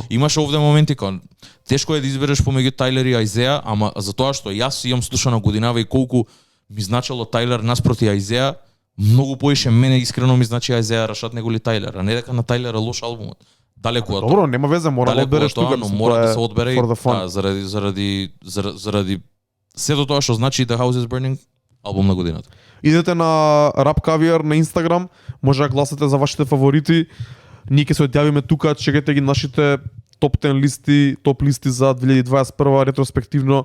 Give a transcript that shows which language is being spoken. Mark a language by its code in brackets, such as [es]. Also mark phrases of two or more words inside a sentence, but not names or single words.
[mk] Имаше овде моменти кога тешко е да избереш помеѓу Тайлер и Айзеа, ама за тоа што јас имам слушана годинава и колку ми значело Тайлер наспроти Айзеа, многу поише мене искрено ми значи Айзеа Рашад него ли Тайлер, а не дека на Тайлер е лош албумот. Далеку од Добро, нема везе, мора да далеку од одбереш тоа, тука, но мислам, мора тоа да е се одбере и [en] for the fun. [mk] да, заради сето тоа што значи The House is Burning албум на годината. Идете на Rap Caviar на Инстаграм, може да гласате за вашите фаворити. Ние ќе се одјавиме тука, чекате ги нашите топ 10 листи, топ листи за 2021 ретроспективно.